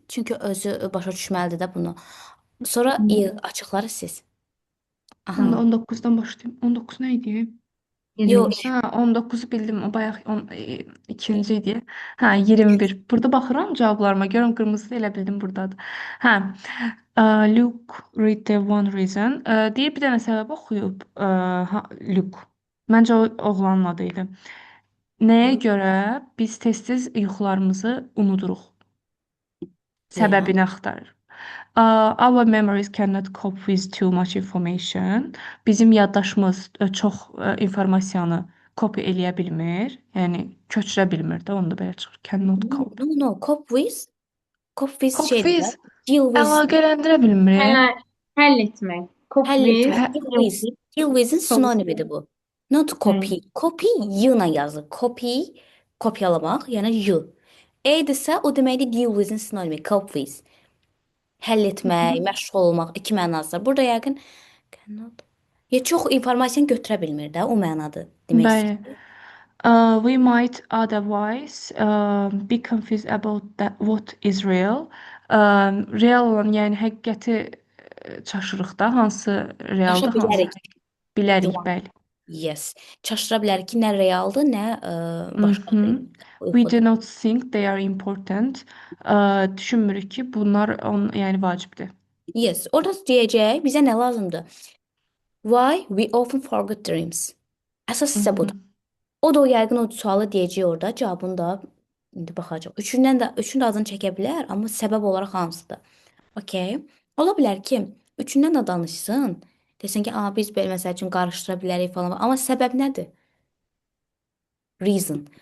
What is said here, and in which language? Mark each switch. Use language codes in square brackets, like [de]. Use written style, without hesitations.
[az] Çünki özü başa düşməlidir də bunu. Sonra açıqları siz. Aha. Onda 19-dan başlayayım. 19 nə idi? Yox. Hə, 19-u bildim. O bayaq ikinci idi. Hə, 21. Burada baxıram cavablarıma. Görürəm qırmızı elə bildim burdadır. Hə. [en] Luke read the one reason. [az] Deyir bir dənə səbəb oxuyub. Luke. Məncə o oğlanın adı idi. Nəyə görə biz tez-tez yuxularımızı unuduruq? Səbəbini axtarır. [en] Our memories cannot cope with too much information. [az] Bizim yaddaşımız çox informasiyanı copy eləyə bilmir. Yəni köçürə bilmir də, onu da belə çıxır. [en] Cannot cope. No, cope with. Cope with Cope [az] şeydir. [en] with. Deal with. [az] Əlaqələndirə bilmir. Həll etmək. Cope with. Deal with'in sinonimidir bu. Not Hmm. copy. Copy y ilə yazılır. Copy kopyalamaq, yəni y. A-dirsə o deməkdir deal with-in sinonimi, cope with. Həll etmək, məşğul olmaq iki mənası var. Burada yəqin cannot. Ya çox informasiyanı götürə bilmir də, o mənadır demək Bəli. istəyir. [en] We might otherwise be confused about what is real. [az] Real olan, yəni həqiqəti çaşırıq da, hansı Çaşa realdır, hansı bilərik. bilərik, Yuvan. bəli. [en] Yes. [az] Çaşdıra bilərik ki, nə realdır, nə başqa Mhm. şey. [en] We do [az] Uyğudur. [en] not think they are important. [az] Düşünmürük ki, bunlar yəni vacibdir. [en] Yes. [az] Orada deyəcək, bizə nə lazımdır? [en] Why we often forget dreams. [az] Əsas isə budur. Mhm. O da o yəqin o sualı deyəcək orada, cavabını da indi baxacaq. Üçün də adını çəkə bilər, amma səbəb olaraq hamısıdır. Okay. Ola bilər ki, üçündən də danışsın. Desin ki, biz belə məsəl üçün qarışdıra bilərik falan. Amma səbəb nədir? Reason.